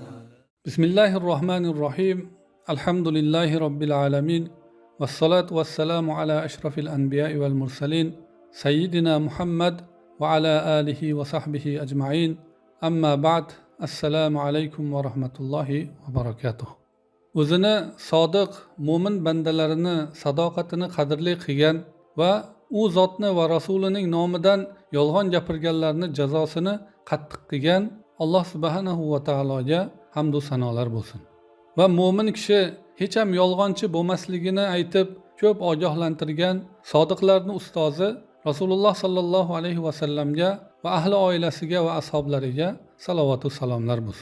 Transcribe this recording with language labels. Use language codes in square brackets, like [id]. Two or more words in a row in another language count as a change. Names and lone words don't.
[ar] بسم الله الرحمن الرحيم. الحمد لله رب العالمين، والصلاة والسلام على أشرف الأنبياء والمرسلين سيدنا محمد وعلى آله وصحبه أجمعين. أما بعد، السلام عليكم ورحمة الله وبركاته. [uz] O'zini sodiq mo'min bandalarini sadoqatini qadrli qilgan va u zotni va rasulining nomidan yolg'on gapirganlarni jazosini qattiq qilgan Alloh [ar] سبحانه وتعالى [uz] hamd va sanolar bo'lsin. Va mo'min kishi hech ham yolg'onchi bo'lmasligini aytib ko'p ogohlantirgan sodiqlarning ustozi Rasululloh [ar] صلى الله عليه وسلم [uz] va ahli oilasiga va ashablariga salovat va salomlar bo'lsin.